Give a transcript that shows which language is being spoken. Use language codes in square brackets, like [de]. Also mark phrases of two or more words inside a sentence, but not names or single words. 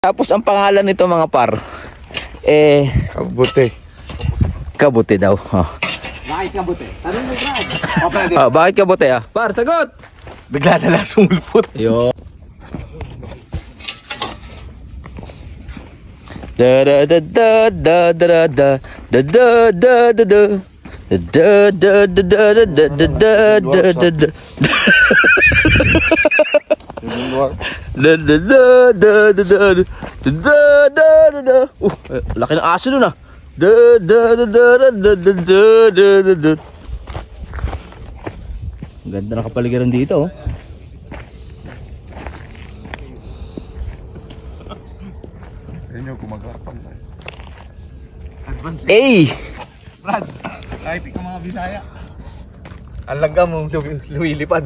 [tl] Tapos ang pangalan nito mga par, Kabuti. Kabuti daw. Oh. Bakit kabuti? Tanong mo, Brad. Oh, bakit kabuti ah? Par, sagot! Bigla na lang sumulpot. Yo. Da da da da da da da da da da da da. Da da da da da da da da da da. Da da da da da da da da da da. Laki ng aso nun ah. Da da da da da da da da da. Ganda ng kapaligiran dito oh. Yan yung gumagapang. Advance. Hey! Brad, kahit ikaw mga Bisaya. Ang langgam mong lumilipad.